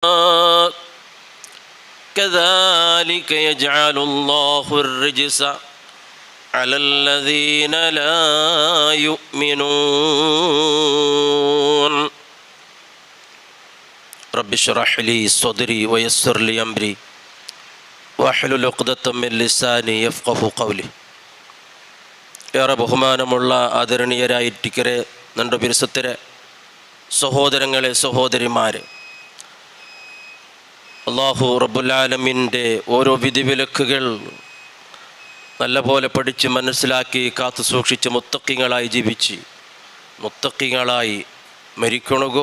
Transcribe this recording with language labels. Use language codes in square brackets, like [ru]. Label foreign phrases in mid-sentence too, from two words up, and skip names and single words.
[ar] كذلك يجعل الله الرجس على الذين لا يؤمنون. رب اشرح لي صدري ويسر لي أمري واحلل عقدة من لساني يفقهوا قولي. [ml] ഏറെ ബഹുമാനമുള്ള ആദരണീയരായിരിക്കരെ നന്റെ പിരിസത്തരെ സഹോദരങ്ങളെ സഹോദരിമാരെ, അല്ലാഹു [ar] رب العالمين [ml] ഓരോ വിധിവിലക്കുകൾ നല്ലപോലെ പഠിച്ച് മനസ്സിലാക്കി കാത്തു സൂക്ഷിച്ച് മുത്തഖീങ്ങളായി ജീവിച്ച് മുത്തഖീങ്ങളായി മരിക്കണകോ.